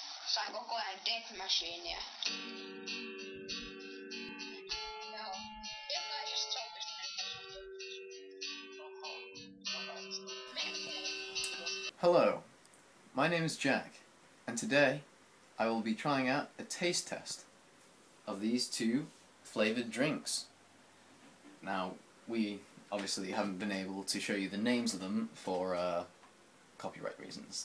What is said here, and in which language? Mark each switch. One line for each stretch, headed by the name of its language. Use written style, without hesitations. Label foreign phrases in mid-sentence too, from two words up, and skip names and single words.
Finnish: Sain koko ajan Death Machinea. Joo. Jokaisesta soupista
English: Hello, my name is Jack, and today I will be trying out a taste test of these two flavoured drinks. Now, we obviously haven't been able to show you the names of them for copyright reasons.